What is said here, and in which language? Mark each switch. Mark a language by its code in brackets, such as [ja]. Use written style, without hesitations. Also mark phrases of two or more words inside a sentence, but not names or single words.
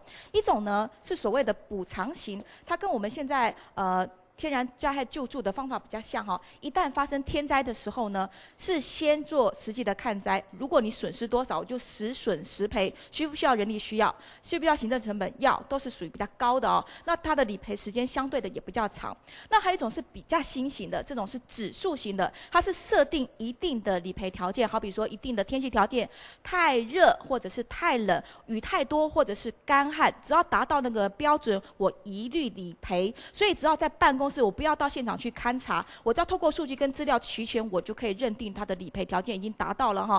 [zh] 一種呢是所謂的補償型，它跟我們現在天然災害救助的方法比較像哈，一旦發生天災的時候呢，是先做實際的看災，如果你損失多少就實損實賠，需不需要人力需要，需不需要行政成本要，都是屬於比較高的哦。那它的理賠時間相對的也比較長。那還有一種是比較新型的，這種是指數型的，它是設定一定的理賠條件，好比說一定的天氣條件，太熱或者是太冷，雨太多或者是乾旱，只要達到那個標準，我一律理賠。所以只要在辦公公司，我不要到现场去勘察，我只要透过数据跟资料齐全，我就可以认定它的理赔条件已经达到了哈。